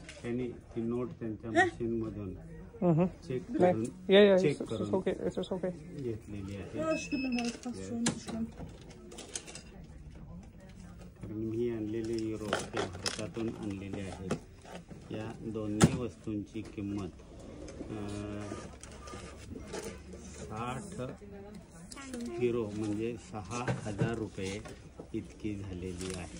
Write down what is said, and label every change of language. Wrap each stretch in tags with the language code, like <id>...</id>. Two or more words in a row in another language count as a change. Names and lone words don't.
<mr>त्यांनी ती नोट त्यांच्या मशीनमधून Mhm. चेक</mr> <de>Nee.</de> <mr>करून</mr> <de>Ja,</de> <mr>चेक</mr> <en>it's</en> <mr>करून</mr> <en>okay. It's okay.</en> <mr>घेतलेली आहे.</mr> <de>Ja, ich bin nochmal, das passt schon, nicht schlimm.</de> <mr>तर मी आणलेले युरो ते भारतातून आणलेले आहेत. या दोन्ही वस्तूंची किंमत 60 युरो म्हणजे 6,000 रुपये इतकी झालेली आहे.</mr>